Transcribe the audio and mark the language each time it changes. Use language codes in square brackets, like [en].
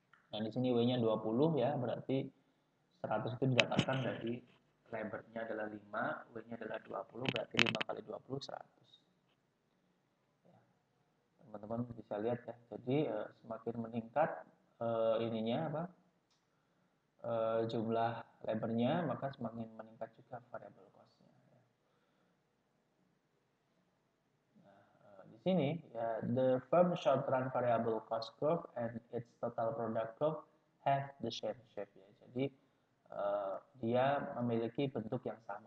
[id] Nah, di sini W-nya 20 ya, berarti 100 itu didapatkan dari labor-nya adalah 5, W-nya adalah 20, berarti 5 kali 20, 100. Teman-teman bisa lihat ya, jadi semakin meningkat ininya apa, jumlah labornya, maka semakin meningkat juga variable cost-nya. Nah, di sini ya, [en] the firm short run variable cost curve and its total product curve have the same shape ya. [id] Jadi dia memiliki bentuk yang sama.